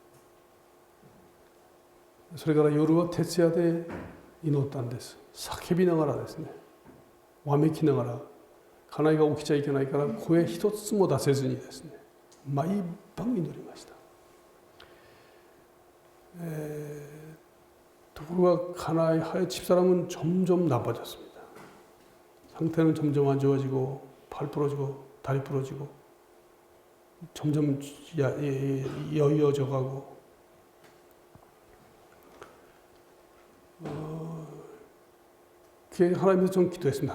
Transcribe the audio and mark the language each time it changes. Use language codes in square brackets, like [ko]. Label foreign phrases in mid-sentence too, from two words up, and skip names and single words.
[ja] それから夜は徹夜で祈ったんです。叫びながらですね、わめきながら、家内が起きちゃいけないから声一つも出せずにですね、毎晩祈りました。ところが家内、 [ko] 집사람은 점점 나빠졌습니다. 상태는 점점 안 좋아지고 팔 부러지고 다리 부러지고 점점 여의어져 가고 하나님께서 좀 기도했습니다.